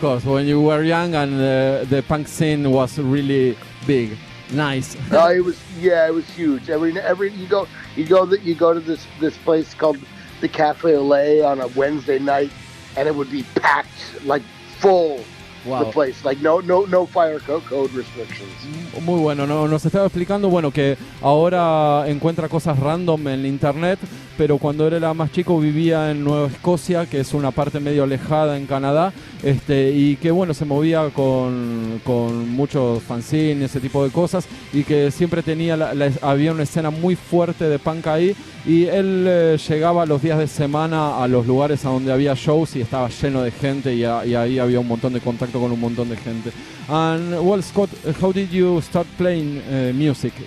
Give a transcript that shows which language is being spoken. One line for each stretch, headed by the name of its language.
English: When you were young and the punk scene was really big, nice. It was huge. You go to this place called the Cafe au Lait on a Wednesday night, and it would be packed, like full. Wow. The place, like no fire code restrictions.
Spanish: Muy bueno, nos estaba explicando, bueno, que ahora encuentra cosas random en internet, pero cuando él era más chico vivía en Nueva Escocia, que es una parte medio alejada en Canadá, y que bueno, se movía con muchos fanzines, ese tipo de cosas, y que siempre había una escena muy fuerte de punk ahí, y él llegaba los días de semana a los lugares a donde había shows y estaba lleno de gente, y ahí había un montón de contacto con un montón de gente.
English: And well, Scott, how did you start playing music?